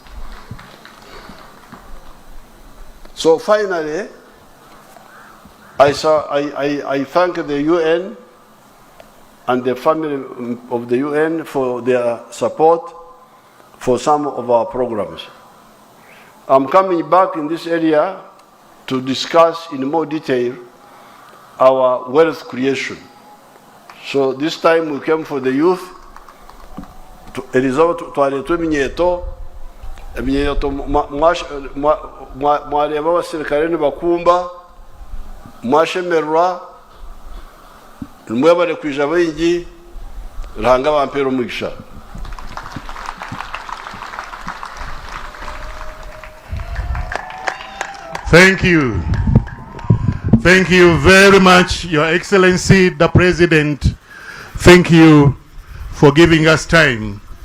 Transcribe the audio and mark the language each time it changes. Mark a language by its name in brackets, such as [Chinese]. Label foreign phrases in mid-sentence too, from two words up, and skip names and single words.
[English] So finally, I thank the UN and the family of the UN for their support for some of our programs. I'm coming back in this area to discuss in more detail our wealth creation. So this time we came for the youth. [Nyankole] Twaletwa eminyeto mwareba abasirikare nibakumba mwashemerwa nimwebare kwija baingi ranga bampera omugisha. [English] Thank you. Thank you very much, Your Excellency, the President. Thank you for giving us time.